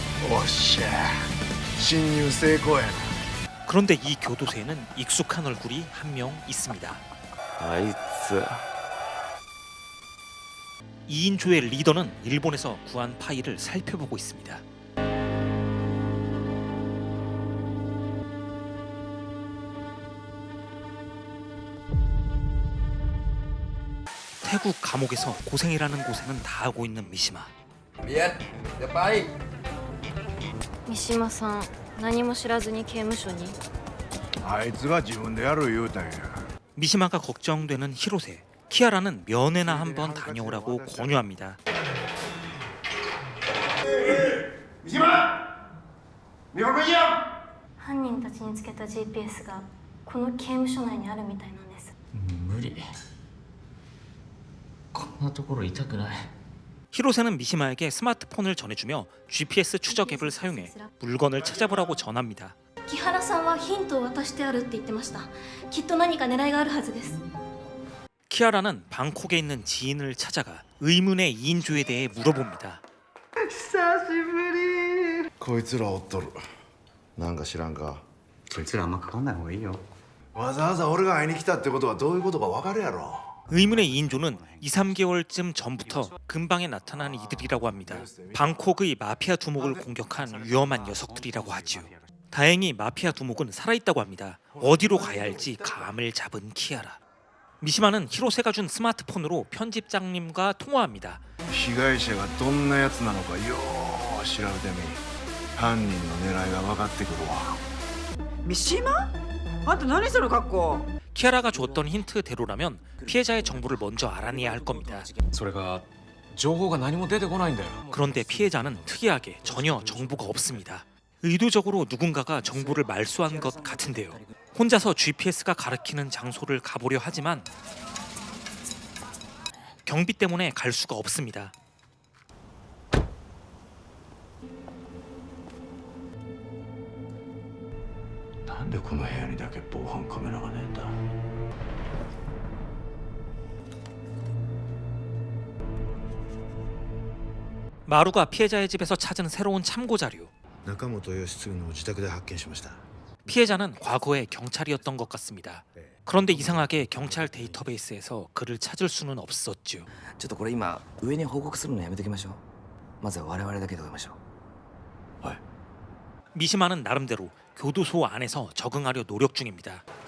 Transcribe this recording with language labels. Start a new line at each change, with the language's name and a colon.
Japanese: おっしゃ、侵入成功やな。
Korean: 그런데 이 교도소에는 익숙한 얼굴이 한 명 있습니다.
Japanese: あいつ
Korean: 2인조의 리더는 일본에서 구한 파일을 살펴보고 있습니다. 태국 감옥에서 고생이라는 고생은 다 하고 있는 미시마.
Japanese: 三島さん何も知らずに刑務所にあいつが自分でやる言うたんや。
Korean: 미시마가 걱정되는 히로세. 키아라는 면회나 한번 다녀오라고 권유합니다.
Japanese: 三島日本語いいや犯人たちにつけた GPS がこの刑務所内にあるみたいなんです。無理こんなところ痛くない
Korean: 히로세는 미시마에게 스마트폰을 전해주며 GPS 추적 앱을 사용해 물건을 찾아보라고 전합니다.
Japanese: 木原さんはヒントを渡してあるって言ってました。きっと何か狙いがあるはずです。
Korean: 키아라는 방콕에 있는 지인을 찾아가 의문의 2인조에 대해 물어봅니다.
Japanese: 久しぶりこいつらおっとる。なんか知らんか。そいつらあんまかかんない方がいいよ。わざわざ俺が会いに来たってことはどういうことかわかるやろ。
Korean: 의문의 2인조는 2, 3개월쯤 전부터 근방에 나타난 이들이라고 합니다. 방콕의 마피아 두목을 공격한 위험한 녀석들이라고 하죠. 다행히 마피아 두목은 살아있다고 합니다. 어디로 가야 할지 감을 잡은 키아라. 미시마는 히로세가 준 스마트폰으로 편집장님과 통화합니다.
Japanese: 被害者がどんなやつなのかよー調べてみ。犯人の狙いが分かってくるわ。三島あんた何その格好
Korean: 키아라가 줬던 힌트대로라면 피해자의 정보를 먼저 알아내야 할 겁니다.
Japanese: それが情報が何も出てこないんだよ
Korean: 그런데 피해자는 특이하게 전혀 정보가 없습니다. 의도적으로 누군가가 정보를 말소한 것 같은데요. 혼자서 GPS가 가리키는 장소를 가보려 하지만 경비 때문에 갈 수가 없습니다.
Japanese: なんでこの部屋にだけ防犯カメラがねえんだ
Korean: 마루가 피해자의 집에서 찾은 새로운 참고 자료.
Japanese: 中本義次の自宅で発見しました
Korean: 피해자는 과거에 경찰이었던 것 같습니다. 그런데 이상하게 경찰 데이터베이스에서 그를 찾을 수는 없었죠.
Japanese: ちょっとこれ今上に報告するのやめときましょうまずは我々だけで追いましょう
Korean: 미시마는 나름대로 교도소 안에서 적응하려 노력 중입니다.